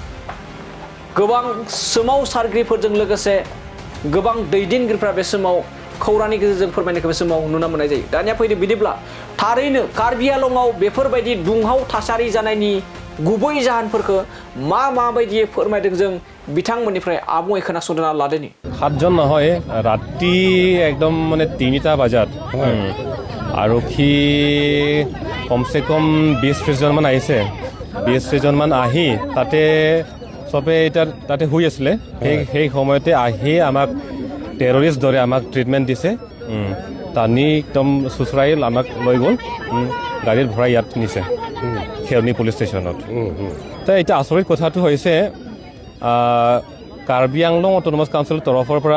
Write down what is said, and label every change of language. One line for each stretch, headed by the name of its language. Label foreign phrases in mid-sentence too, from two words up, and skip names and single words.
Bodo: गोबां सोमावसारगिरिफोरजों लोगोसे गोबां दैदेनगिरिफ्रा बे समाव खौरांनि गेजेरजों फोरमायनायखौ बे समाव नुनो मोननाय जायो दानिया फैदो बिदिब्ला थारैनो कार्बि आलंआव बेफोरबायदि दुंहाव थासारि जानायनि गुबै जाहोनफोरखौ माबायदि फोरमायदों जों बिथांमोननिफ्राय आबुङै खोनासंना लादोनि
Assamese: 7 জন নহয় ৰাতি একদম মানে 3টা বজাত আৰক্ষী কমসে কম 20-30 জন মান আহিছে 20-30 জন মান আহি তাতে সবে তাতে শুই আছিলে সেই সময়তে আহি আমাক টেৰৰিষ্ট দৰে আমাক ট্ৰিটমেণ্ট দিছে টানি একদম চুচৰাই আমাক লৈ গ'ল গাড়ীত ভৰাই ইয়াত নিছে খেৰনি পুলিচ ষ্টেচনত তো এটা আচৰিত কথাটো হৈছে কাৰ্বি আংলং অট'নমাছ কাউন্সিলৰ তৰফৰ পৰা